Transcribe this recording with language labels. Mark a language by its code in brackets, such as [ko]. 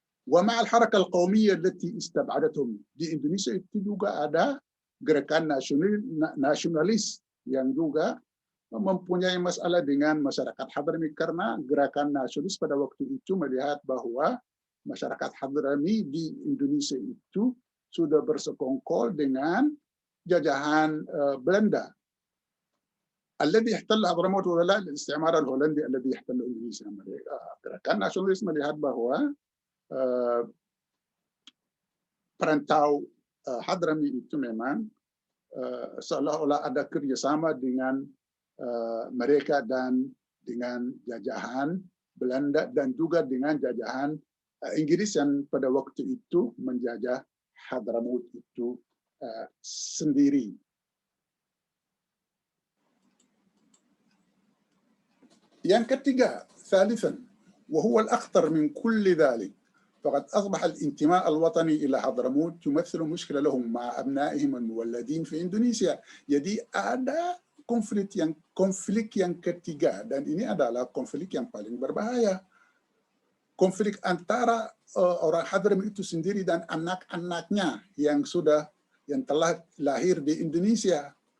[ar] ومع الحركة القومية التي استبعدتهم. [id] Di Indonesia itu juga ada gerakan nasionalis yang juga mempunyai masalah dengan masyarakat Hadrami karena gerakan nasionalis pada waktu itu melihat bahwa masyarakat Hadrami di Indonesia itu sudah bersekongkol dengan jajahan Belanda. [ar] الذي احتل حضرموت ولا الاستعمار الهولندي الذي يحتل إندونيسيا. [id] Gerakan nasionalis melihat bahwa perantau Hadrami itu memang seolah-olah ada kerjasama dengan mereka dan dengan jajahan Belanda dan juga dengan jajahan Inggris yang pada waktu itu menjajah Hadramaut itu sendiri. Yang ketiga, [ar] ثالثا وهو الأخطر من كل ذلك فقد أصبح الانتماء الوطني إلى حضرموت تمثل مشكلة لهم مع أبنائهم المولدين في إندونيسيا. [id] Jadi ada konflik yang ketiga dan ini adalah konflik yang paling berbahaya. Konflik antara orang Hadrami itu sendiri dan anak-anaknya yang telah lahir di Indonesia.